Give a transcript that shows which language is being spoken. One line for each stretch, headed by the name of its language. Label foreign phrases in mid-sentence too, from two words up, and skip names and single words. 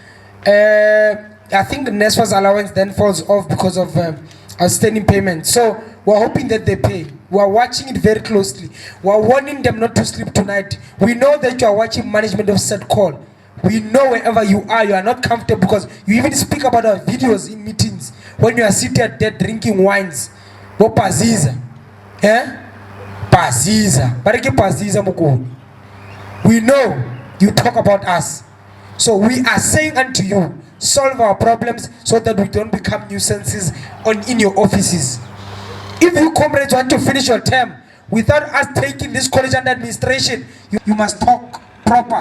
English: I think NESFA's allowance then falls off because of outstanding payment. So we're hoping that they pay. We're watching it very closely. We're warning them not to sleep tonight. We know that you are watching management of set call. We know wherever you are not comfortable because you even speak about our videos in meetings when you are seated there drinking wines. Paziza. Paziza. Paziza mukuni. We know you talk about us. So we are saying unto you, solve our problems so that we don't become nuisances in your offices. If you comrades want to finish your term without us taking this college under administration, you must talk proper.